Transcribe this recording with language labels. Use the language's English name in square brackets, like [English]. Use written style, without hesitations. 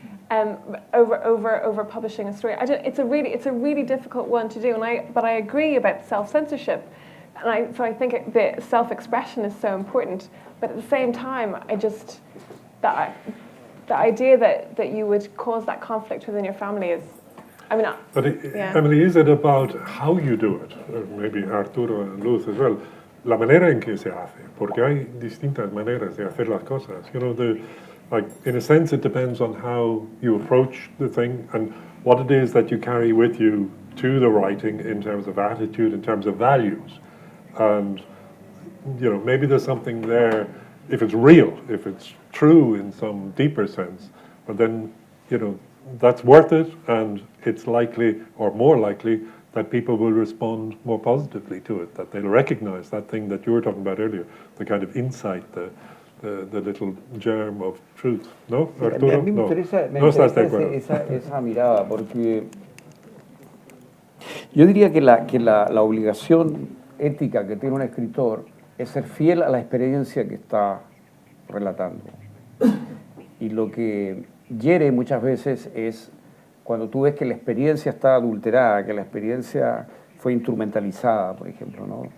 [English] Over publishing a story. It's a really difficult one to do, but I agree about self-censorship, and so I think the self-expression is so important. But at the same time, the idea that you would cause that conflict within your family is, I mean, Emily, is it about how you do it? Or maybe Arturo and Luz as well. [Spanish] La manera en que se hace, porque hay distintas maneras de hacer las cosas. [English] You know, like, in a sense, it depends on how you approach the thing and what it is that you carry with you to the writing in terms of attitude, in terms of values. And, you know, maybe there's something there, if it's real, if it's true in some deeper sense, but then, you know, that's worth it, and it's likely, or more likely, that people will respond more positively to it, that they'll recognize that thing that you were talking about earlier, the kind of insight, the little germ of truth. [Spanish] ¿No, Arturo? A mí me interesa, no estás de acuerdo. esa mirada, porque yo diría que la obligación ética que tiene un escritor es ser fiel a la experiencia que está relatando. Y lo que hiere muchas veces es cuando tú ves que la experiencia está adulterada, que la experiencia fue instrumentalizada, por ejemplo, ¿no?